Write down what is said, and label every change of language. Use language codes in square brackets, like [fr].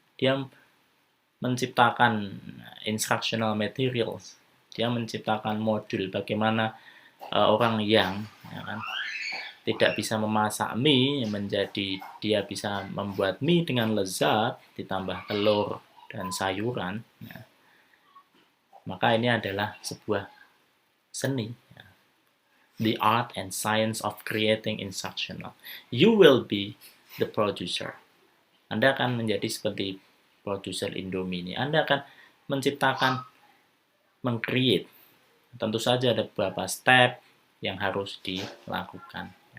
[id] Dia menciptakan instructional materials, dia menciptakan modul bagaimana orang yang, ya kan, tidak bisa memasak mie menjadi dia bisa membuat mie dengan lezat ditambah telur dan sayuran. Ya. Maka ini adalah sebuah seni, ya. [en] The art and science of creating instructional. You will be the producer. [id] Anda akan menjadi seperti produser Indomie ini. Anda akan menciptakan, meng-create. Tentu saja ada beberapa step yang harus dilakukan.